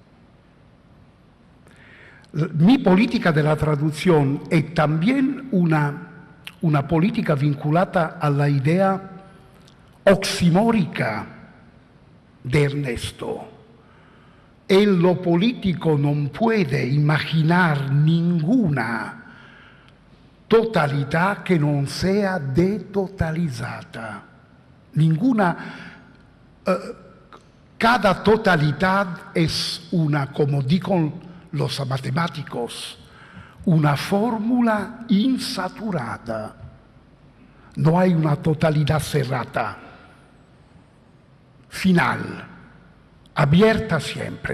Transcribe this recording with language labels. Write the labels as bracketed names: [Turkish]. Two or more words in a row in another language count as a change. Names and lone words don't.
[Spanish] Mi política de la traducción es también una política vinculata a la idea oximórica de Ernesto. En lo político non puede imaginar ninguna [Italian] totalità che non [Spanish] sea detotalizzata, ninguna cada totalidad es una, como dicen los matemáticos, una fórmula insaturada. No hay una totalidad cerrada, final, abierta siempre.